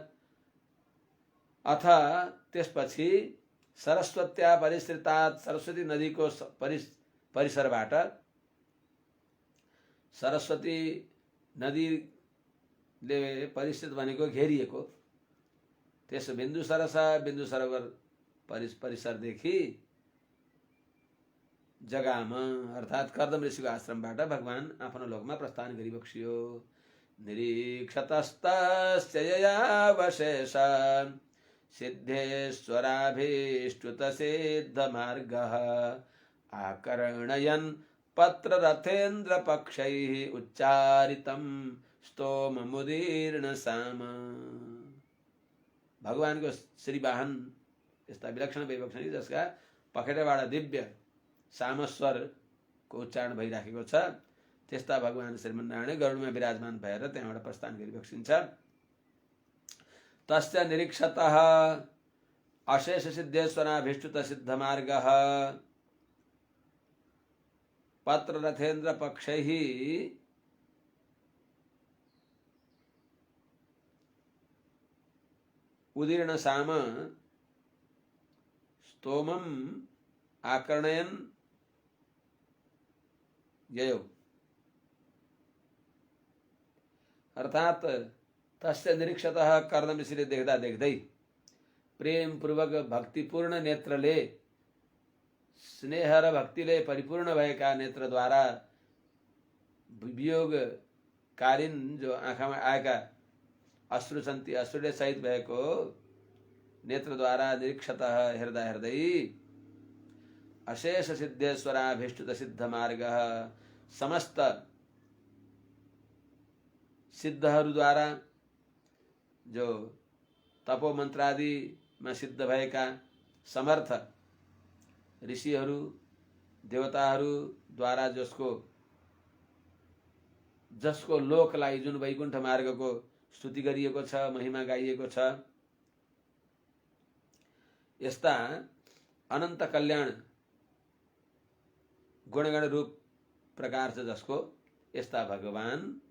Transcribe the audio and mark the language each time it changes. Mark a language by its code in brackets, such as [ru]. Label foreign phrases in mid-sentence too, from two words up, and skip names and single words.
[ne] अथ त्यसपछि [sa] सरस्वत्या परिसृतात्, [ne] सरस्वती नदीको परिसरबाट, सरस्वती नदीले परिसृत भनेको घेरिएको, त्यस बिन्दु सरस, बिन्दु सरोवर परिसरदेखि जगाम अर्थात कर्दम ऋषिको आश्रमबाट भगवान आफ्नो लोकमा प्रस्थान गरिबक्सियो। [sa] निरीक्षतस्तस्य ययावशेष सिद्धेश्वराभीष्टुत सिद्ध मार्गः आकर्णयन् पत्र रथेन्द्र पक्षैः उच्चारितं स्तोम मुदीर्ण साम। [ne] भगवानको श्रीवाहन यस्ता विलक्षण वैभक्षण जसका पखेटाबाट दिव्य सामस्वरको उच्चारण भइराखेको छ, त्यस्ता भगवान श्रीमन्नारायण गरुडमा विराजमान भएर त्यहाँबाट प्रस्थान गरिबक्सिन्छ। [sa] तस्य निरीक्षतः अशेष सिद्धेश्वराभीष्टुत सिद्ध मार्ग पत्र रथेन्द्र पक्षैः उदीर्ण साम स्तोमम आकर्णयन ययो। [ne] अर्थात [sa] तस्य निरीक्षतः [ne] कर्दम ऋषिले देख्दा देख्दै प्रेम पूर्वक भक्तिपूर्ण नेत्रले स्नेह र भक्तिले परिपूर्ण भएका नेत्रद्वारा वियोगकालीन जो आँखामा आएका अश्रु छन् ती अश्रुले सहित भएको नेत्रद्वारा निरीक्षतः हेर्दा हेर्दै [sa] अशेष सिद्धेश्वराभीष्टुत सिद्ध मार्ग [ne] समस्त सिद्धहरूद्वारा जो तपो मन्त्रादिमा सिद्ध भएका समर्थ ऋषिहरू देवताहरूद्वारा जसको लोकलाई जुन वैकुण्ठ मार्गको स्तुति गरिएको छ, महिमा गाइएको छ, यस्ता अनन्त कल्याण गुणगण रूप प्रकार छ जसको यस्ता भगवान